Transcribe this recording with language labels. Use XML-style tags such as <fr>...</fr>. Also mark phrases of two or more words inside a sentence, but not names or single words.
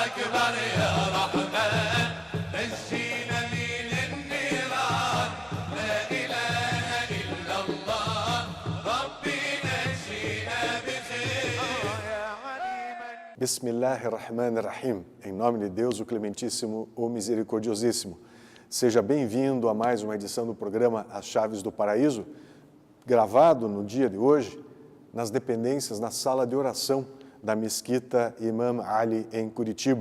<ar>احضر يا رحمن نجينا من النيران لا إله إلا الله ربي نجينا بخير. Bismillahirrahmanirrahim.</ar> <pt>Em nome de Deus, o Clementíssimo, o Misericordiosíssimo. Seja bem-vindo a mais uma edição do programa As Chaves do Paraíso, gravado no dia de hoje nas dependências, na sala de oração da Mesquita Imam Ali, em Curitiba.</pt>